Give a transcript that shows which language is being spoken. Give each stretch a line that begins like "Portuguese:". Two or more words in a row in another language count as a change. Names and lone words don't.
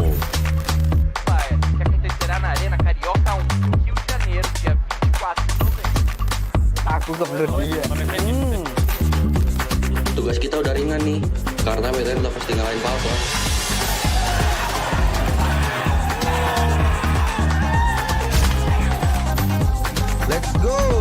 Portuguese: Que acontecerá na Arena Carioca, Rio de Janeiro, dia 24 de novembro.
Indonesian: Tugas kita udah ringan nih, karena BTN udah pasti ngalahin Papa.
English: Let's go!